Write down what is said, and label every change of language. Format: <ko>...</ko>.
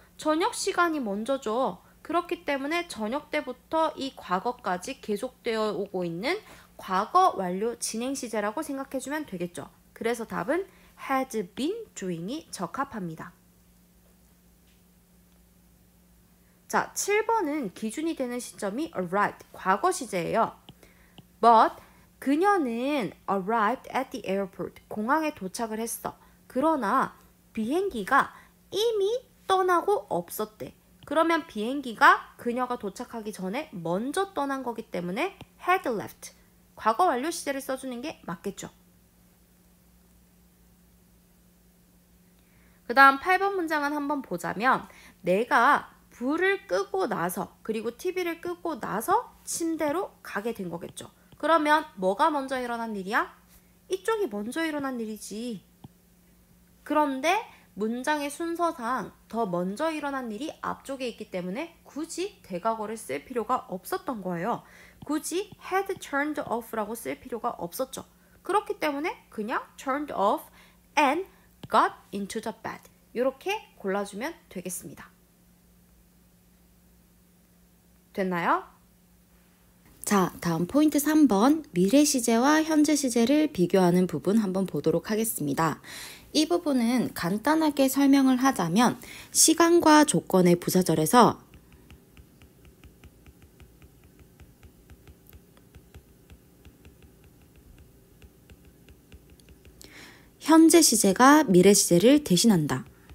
<ko>저녁 시간이 먼저죠. 그렇기 때문에 저녁 때부터 이 과거까지 계속되어 오고 있는 과거 완료 진행 시제라고 생각해주면 되겠죠. 그래서 답은</ko> <en>had been doing</en> <ko>이 적합합니다. 자, 7번은 기준이 되는 시점이 arrived, 과거 시제예요.</ko> <en>But</en> <ko>그녀는</ko> <en>arrived at the airport,</en> <ko>공항에 도착을 했어. 그러나 비행기가 이미 떠나고 없었대. 그러면 비행기가 그녀가 도착하기 전에 먼저 떠난 거기 때문에 had left, 과거 완료 시제를 써주는 게 맞겠죠. 그 다음 8번 문장은 한번 보자면, 내가 불을 끄고 나서 그리고 TV를 끄고 나서 침대로 가게 된 거겠죠. 그러면 뭐가 먼저 일어난 일이야? 이쪽이 먼저 일어난 일이지. 그런데 문장의 순서상 더 먼저 일어난 일이 앞쪽에 있기 때문에 굳이 대과거를 쓸 필요가 없었던 거예요. 굳이</ko> <en>had turned off</en> <ko>라고 쓸 필요가 없었죠.</ko> <en>그렇기 때문에</en> <ko>그냥</ko> <en>turned off and got into the bed,</en> <ko>이렇게 골라주면 되겠습니다. 됐나요? 자, 다음 포인트 3번, 미래 시제와 현재 시제를 비교하는 부분 한번 보도록 하겠습니다. 이 부분은 간단하게 설명을 하자면, 시간과 조건의 부사절에서 현재 시제가 미래 시제를 대신한다.</ko>